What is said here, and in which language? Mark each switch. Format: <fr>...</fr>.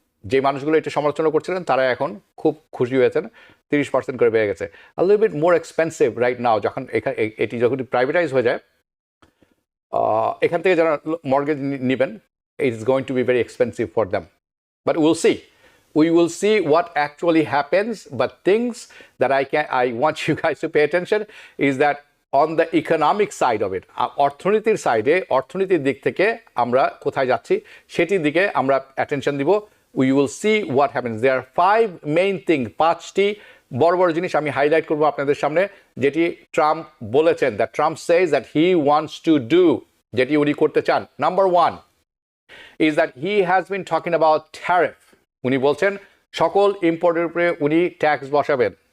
<bn>যে মানুষগুলো এটা সমালোচনা করছিলেন তারা এখন খুব খুশি হয়েছেন, 30% করে বেড়ে গেছে।</bn> <en>a little bit more expensive right now,</en> <bn>যখন এটি যখন প্রাইভেটাইজ হয়ে যায়, এখান থেকে যারা মর্গেজ নেবেন,</bn> <en>It is going to be very expensive for them, but we will see what actually happens. But things that I want you guys to pay attention is that on the economic side of it,</en> <bn>অর্থনীতির সাইডে, অর্থনীতির দিক থেকে আমরা কোথায় যাচ্ছি সেটির দিকে আমরা অ্যাটেনশন দিব।</bn> <en>We will see what happens. There are 5 main things,</en> <bn>5টি বড় বড় জিনিস আমি হাইলাইট করবো আপনাদের সামনে, যেটি ট্রাম্প বলেছেন,</bn> <en>that Trump says that he wants to do,</en> <bn>যেটি উনি করতে চান।</bn> <en>Number 1 is that he has been talking about tariff.</en> <bn>উনি বলছেন সকল ইম্পোর্টের উপরে উনি ট্যাক্স বসাবেন।</bn>